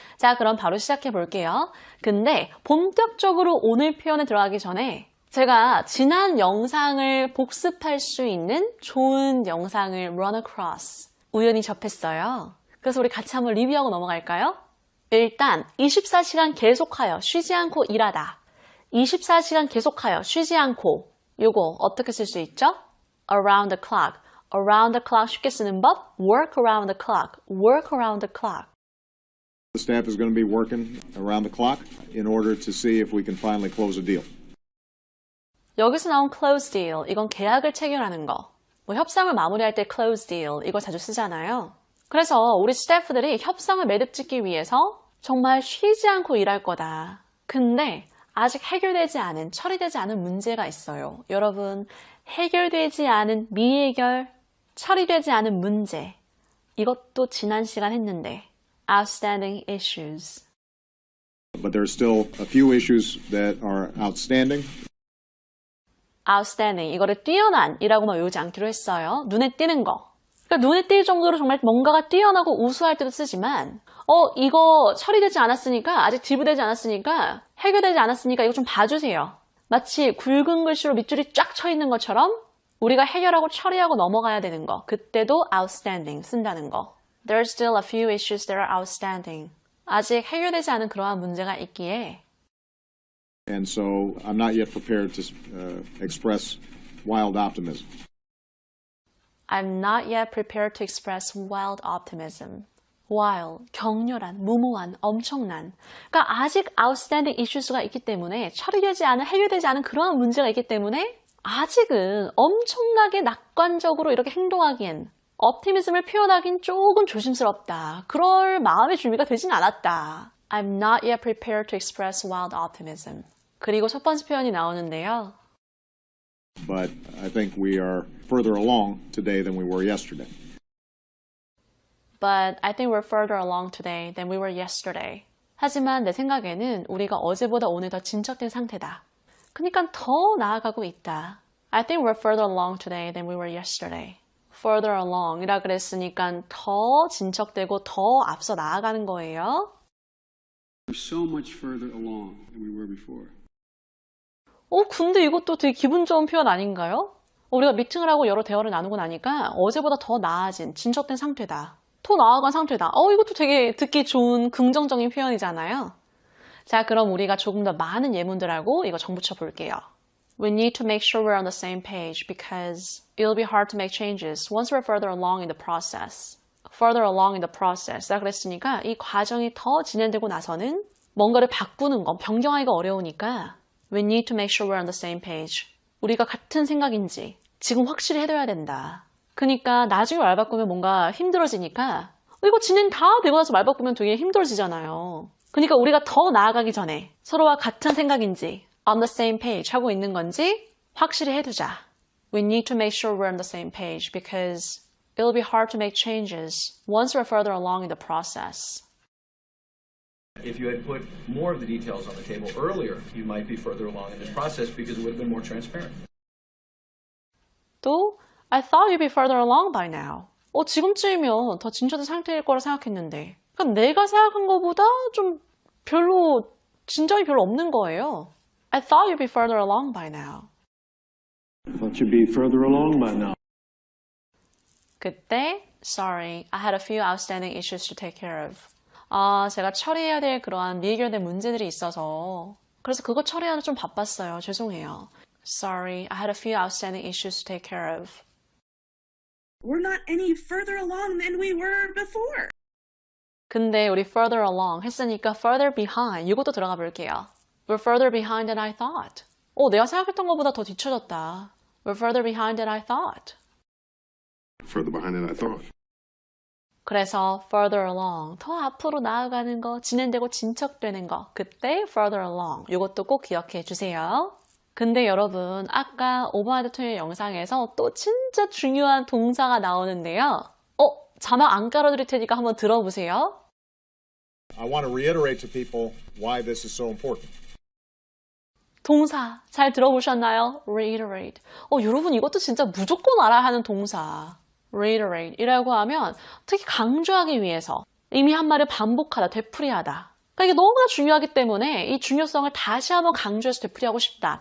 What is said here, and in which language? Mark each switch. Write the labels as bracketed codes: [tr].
[ko] 자, 그럼 바로 시작해 볼게요. 근데 본격적으로 오늘 표현에 들어가기 전에 제가 지난 영상을 복습할 수 있는 좋은 영상을 [en] run across, [ko] 우연히 접했어요. 그래서 우리 같이 한번 리뷰하고 넘어갈까요? 일단 24시간 계속하여 쉬지 않고 일하다, 24시간 계속하여 쉬지 않고, 요거 어떻게 쓸 수 있죠? [en] around the clock. around the clock [ko] 쉽게 쓰는 법, [en] work around the clock. work around the clock. The staff is going to be working around the clock in order to see if we can finally close a deal. [ko] 여기서 나온 [en] close deal, [ko] 이건 계약을 체결하는 거. 뭐 협상을 마무리할 때 close deal, 이거 자주 쓰잖아요. 그래서 우리 스태프들이 협상을 매듭짓기 위해서 정말 쉬지 않고 일할 거다. 근데 아직 해결되지 않은, 처리되지 않은 문제가 있어요. 여러분, 해결되지 않은 미해결, 처리되지 않은 문제, 이것도 지난 시간 했는데 [en] outstanding issues. But there are still a few issues that are outstanding. [ko] outstanding, 이거를 뛰어난이라고만 외우지 않기로 했어요. 눈에 띄는 거. 그러니까 눈에 띌 정도로 정말 뭔가가 뛰어나고 우수할 때도 쓰지만, 이거 처리되지 않았으니까, 아직 지부되지 않았으니까, 해결되지 않았으니까 이거 좀 봐주세요. 마치 굵은 글씨로 밑줄이 쫙 쳐 있는 것처럼 우리가 해결하고 처리하고 넘어가야 되는 거, 그때도 outstanding 쓴다는 거. [en] There are still a few issues that are outstanding. [ko] 아직 해결되지 않은 그러한 문제가 있기에. [en] And so I'm not yet prepared to express wild optimism. I'm not yet prepared to express wild optimism. [ko] wild, 격렬한, 무모한, 엄청난. 그러니까 아직 [en] outstanding issues [ko] 가 있기 때문에, 처리되지 않은, 해결되지 않은 그러한 문제가 있기 때문에 아직은 엄청나게 낙관적으로 이렇게 행동하기엔, optimism을 표현하기엔 조금 조심스럽다. 그럴 마음의 준비가 되진 않았다. [en] I'm not yet prepared to express wild optimism. [ko] 그리고 첫 번째 표현이 나오는데요. [en] But I think we are further along today than we were yesterday. But I think we're further along today than we were yesterday. [ko] 하지만 내 생각에는 우리가 어제보다 오늘 더 진척된 상태다. 그러니까 더 나아가고 있다. [en] I think we're further along today than we were yesterday. further along [ko] 이라 그랬으니까 더 진척되고 더 앞서 나아가는 거예요. [en] We're so much further along than we were before. [ko] 근데 이것도 되게 기분 좋은 표현 아닌가요? 우리가 미팅을 하고 여러 대화를 나누고 나니까 어제보다 더 나아진, 진척된 상태다. 더 나아간 상태다. 이것도 되게 듣기 좋은 긍정적인 표현이잖아요. 자, 그럼 우리가 조금 더 많은 예문들하고 이거 정붙여 볼게요. [en] We need to make sure we're on the same page because it'll be hard to make changes once we're further along in the process. Further along in the process. [ko] 라 그랬으니까 이 과정이 더 진행되고 나서는 뭔가를 바꾸는 건 변경하기가 어려우니까 [en] We need to make sure we're on the same page. [ko] 우리가 같은 생각인지 지금 확실히 해둬야 된다. 그러니까 나중에 말 바꾸면 뭔가 힘들어지니까 이거 진행 다 되고 나서 말 바꾸면 되게 힘들어지잖아요. 그러니까 우리가 더 나아가기 전에 서로와 같은 생각인지 [en] on the same page [ko] 하고 있는 건지 확실히 해두자. [en] We need to make sure we're on the same page because it'll be hard to make changes once we're further along in the process. If you had put more of the details on the table earlier, you might be further along in this process because it would have been more transparent. 또 I thought you'd be further along by now. [ko] 지금쯤이면 더 진전된 상태일 거라 생각했는데. 그러니까 내가 생각한 것보다 좀 별로 진전이 별로 없는 거예요. [en] I thought you'd be further along by now. I thought you'd be further along by now. 그때 Sorry, I had a few outstanding issues to take care of. [ko] 제가 처리해야 될 그러한 미해결된 문제들이 있어서 그래서 그거 처리하는 좀 바빴어요. 죄송해요. [en] Sorry, I had a few outstanding issues to take care of. We're not any further along than we were before. [ko] 근데 우리 [en] further along [ko] 했으니까 [en] further behind [ko] 이것도 들어가 볼게요. [en] We're further behind than I thought. [ko] 내가 생각했던 것보다 더 뒤쳐졌다. [en] We're further behind than I thought. Further behind than I thought. [ko] 그래서 [en] further along, [ko] 더 앞으로 나아가는 거, 진행되고 진척되는 거, 그때 further along, 이것도 꼭 기억해 주세요. 근데 여러분, 아까 오바마 대통령 영상에서 또 진짜 중요한 동사가 나오는데요. 자막 안 깔아드릴 테니까 한번 들어보세요. [en] I want to reiterate to people why this is so important. [ko] 동사 잘 들어보셨나요? reiterate. 여러분 이것도 진짜 무조건 알아야 하는 동사. reiterate 이라고 하면 특히 강조하기 위해서 이미 한 말을 반복하다, 되풀이하다. 그러니까 이게 너무나 중요하기 때문에 이 중요성을 다시 한번 강조해서 되풀이하고 싶다.